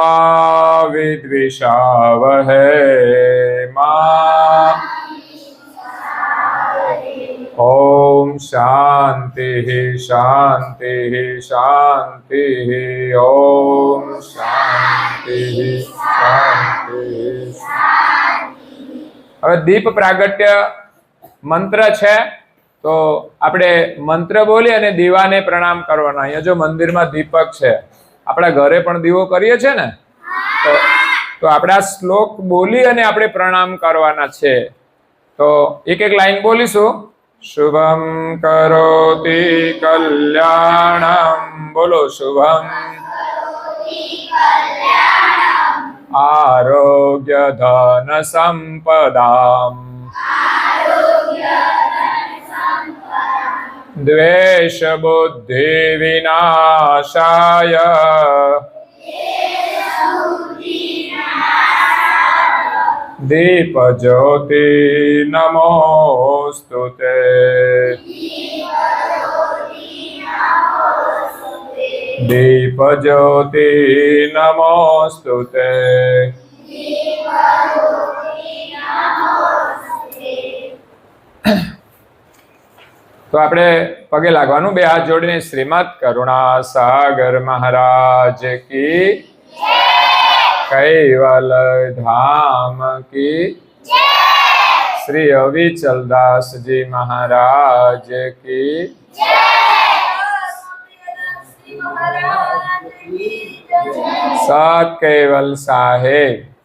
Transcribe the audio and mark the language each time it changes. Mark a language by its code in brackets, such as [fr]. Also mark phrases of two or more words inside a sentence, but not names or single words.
[sa] विद्विषावहै मा ॐ शान्तिः शान्तिः शान्तिः ॐ शान्तिः शान्तिः [gu] હવે દીપ પ્રાગટ્ય મંત્ર છે તો આપણે મંત્ર બોલી અને દીવાને પ્રણામ કરવાના. અહીંયા જો મંદિરમાં દીપક છે, આપણા ઘરે પણ દીવો કરીએ છે ને, તો આપણે આ શ્લોક બોલી અને આપણે પ્રણામ કરવાના છે. તો એક એક લાઈન બોલીશું. [sa] શુભમ કરોતિ કલ્યાણમ બોલો શુભમ आरोग्य धन संपदाम द्वेष बुद्धि विनाशाय दीप ज्योति नमोस्तुते दीप ज्योति नमोस्तुते. [gu] તો આપણે પગે લાગવાનું, બે હાથ જોડીને. શ્રીમદ કરુણા સાગર મહારાજ કી કૈવલ ધામ કી શ્રી અવિચલદાસજી મહારાજ કી સત કેવલ સાહેબ.